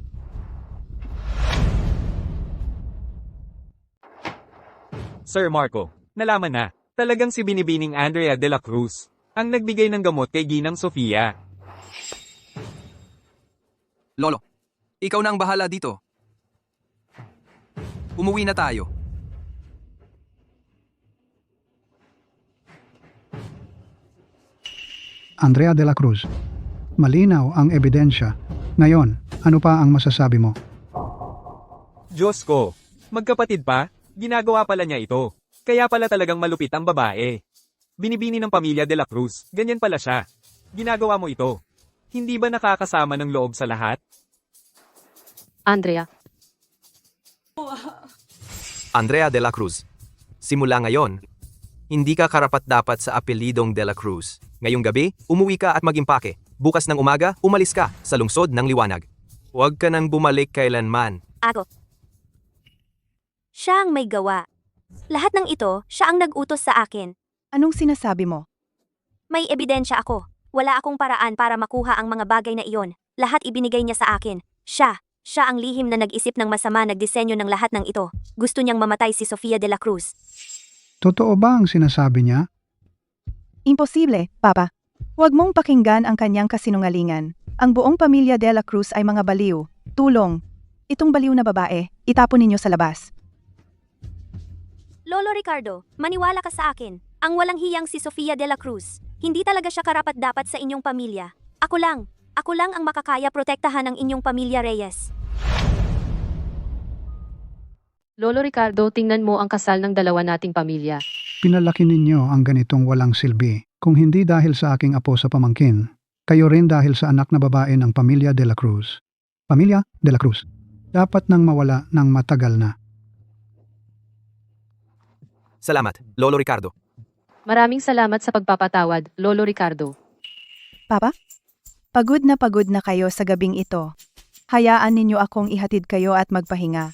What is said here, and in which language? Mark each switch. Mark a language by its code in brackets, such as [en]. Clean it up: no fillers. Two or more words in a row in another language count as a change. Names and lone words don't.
[tl] Sir Marco, nalaman na, talagang si binibining Andrea de la Cruz ang nagbigay ng gamot kay Ginang Sofia. Lolo, ikaw na ang bahala dito. Umuwi na tayo. Andrea de la Cruz. Malinaw ang ebidensya. Ngayon, ano pa ang masasabi mo? Diyos ko, magkapatid pa? Ginagawa pala niya ito. Kaya pala talagang malupit ang babae. Binibini ng pamilya de la Cruz, ganyan pala siya. Ginagawa mo ito. Hindi ba nakakasama ng loob sa lahat? Andrea, Andrea de la Cruz. Simula ngayon, hindi ka karapat-dapat sa apelidong de la Cruz. Ngayong gabi, umuwi ka at mag-impake. Bukas ng umaga, umalis ka sa lungsod ng liwanag. Huwag ka nang bumalik kailanman. Ako. Siya ang may gawa. Lahat ng ito, siya ang nag-utos sa akin. Anong sinasabi mo? May ebidensya ako. Wala akong paraan para makuha ang mga bagay na iyon. Lahat ibinigay niya sa akin. Siya ang lihim na nag-isip ng masama, nagdisenyo ng lahat ng ito. Gusto niyang mamatay si Sofia de la Cruz. Totoo ba ang sinasabi niya? Imposible, Papa. Huwag mong pakinggan ang kanyang kasinungalingan. Ang buong pamilya de la Cruz ay mga baliw. Tulong. Itong baliw na babae, itapon ninyo sa labas. Lolo Ricardo, maniwala ka sa akin. Ang walang hiyang si Sofia de la Cruz. Hindi talaga siya karapat-dapat sa inyong pamilya. Ako lang ang makakaya protektahan ang inyong pamilya Reyes. Lolo Ricardo, tingnan mo ang kasal ng dalawa nating pamilya. Pinalaki ninyo ang ganitong walang silbi. Kung hindi dahil sa aking apo sa pamangkin, kayo rin dahil sa anak na babae ng pamilya de la Cruz. Pamilya de la Cruz. Dapat nang mawala ng matagal na. Salamat, Lolo Ricardo. Maraming salamat sa pagpapatawad, Lolo Ricardo. Papa? Pagod na kayo sa gabing ito. Hayaan ninyo akong ihatid kayo at magpahinga.